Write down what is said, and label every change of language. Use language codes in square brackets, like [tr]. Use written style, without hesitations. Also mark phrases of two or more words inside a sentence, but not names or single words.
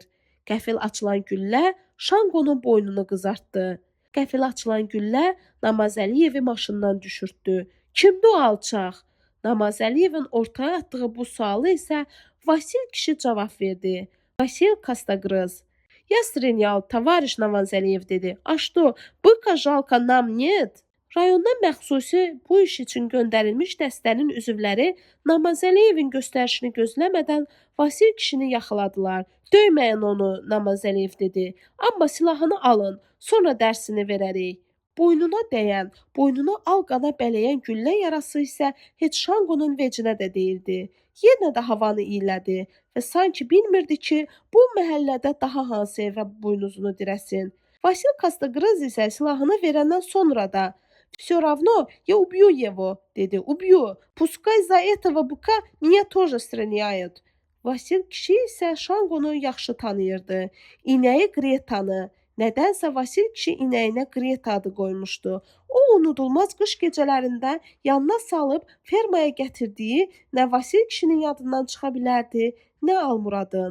[az] Qəfil açılan güllə Şanqonun boynunu qızartdı. Qəfil açılan güllə Namazəliyevi maşından düşürtdü. Kimdir o alçaq? Namazəliyevin ortaya atdığı bu sualı isə Vasil kişi cavab verdi. Vasil Kastagrız. [ru] Я стрелял, товарищ Намазалиев dedi. А что, быка жалко нам нет? [az] Rayondan məxsusi bu iş üçün göndərilmiş dəstənin üzvləri Namazəliyevin göstərişini gözləmədən Vasil kişini yaxaladılar. Döyməyin onu, Namazəliyev dedi. Amma silahını alın, sonra dərsini verərik. Boynuna dəyən, boynuna al qana bələyən güllə yarası isə heç Şanqonun vecinə də deyildi. Yenə də havanı iylədi və sanki bilmirdi ki, bu məhəllədə daha hansı evə buynuzunu dirəsin. Vasil Kastagırız isə silahını verəndən sonra da [ru] «Всё равно я убью его», [az] dedi. «Убью. [ru] Пускай за этого быка меня тоже стреляют». [az] Vasil kişi isə Şanqonu yaxşı tanıyırdı. İnəyi Gretanı. Nədənsə Vasil kişi inəyinə Greta adı qoymuşdu. O unudulmaz qış gecələrində yanına salıb fermaya gətirdiyi nə Vasil kişinin yadından çıxa bilərdi, nə Almuradın.